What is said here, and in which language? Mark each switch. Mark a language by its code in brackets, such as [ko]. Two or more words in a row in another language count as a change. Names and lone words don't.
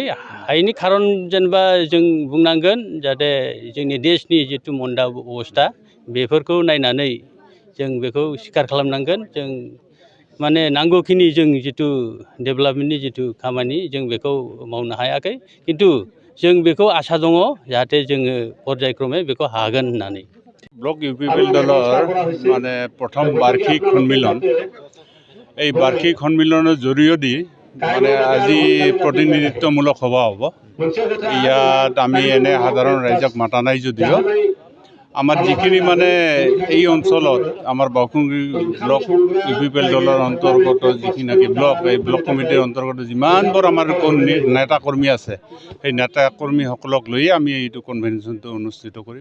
[brx] हायैनि खारन जेनेबा जों बुंनांगोन जाहाथे जोंनि देशनि जितु मन्दा अबस्था बेफोरखौ नायनानै जों बेखौ स्वीकार खालामनांगोन। जों माने नांगौखिनि जों जितु डेभेलपमेन्टनि जितु खामानि जों बेखौ मावनो हायाखै, किन्तु जों बेखौ आसा दङ जाहाथे जोङो पर्यायक्रमे बेखौ हागोन होननानै। [as] ব্লক ইউপিপিএল দলৰ মানে প্ৰথম বাৰ্ষিক সন্মিলন, এই বাৰ্ষিক সন্মিলনৰ জৰিয়তে মানে আজি প্ৰতিনিধিত্বমূলক সভা হ'ব। ইয়াত আমি এনে সাধাৰণ ৰাইজক মাতা নাই যদিও আমাৰ যিখিনি মানে এই অঞ্চলত আমাৰ বাওঁকুংগ্ৰি ব্লক ইউপিপিএল দলৰ অন্তৰ্গত যিখিনি ব্লক, এই ব্লক কমিটিৰ অন্তৰ্গত যিমানবোৰ আমাৰ নেতা কৰ্মী আছে সেই নেতা কৰ্মীসকলক লৈ আমি এইটো কনভেনশ্যনটো অনুষ্ঠিত কৰিম।